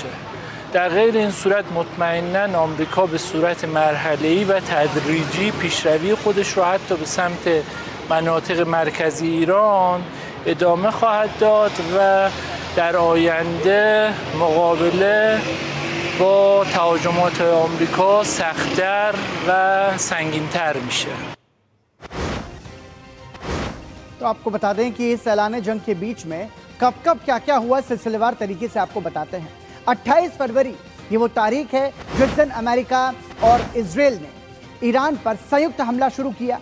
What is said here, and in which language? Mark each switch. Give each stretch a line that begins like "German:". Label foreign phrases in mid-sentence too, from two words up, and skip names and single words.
Persian: در غیر این صورت مطمئناً آمریکا به صورت مرحله‌ای و تدریجی پیشروی خودش رو حتی به سمت مناطق مرکزی ایران ادامه خواهد داد و در آینده مقابله با تهاجمات آمریکا سخت‌تر و سنگین‌تر میشه.
Hindi: तो आपको बता दें कि इस ऐलान जंग के बीच में कब कब क्या क्या हुआ सिलसिलेवार तरीके से आपको बताते हैं। 28 फरवरी ये वो तारीख है जिस दिन अमेरिका और इजराइल ने ईरान पर संयुक्त हमला शुरू किया।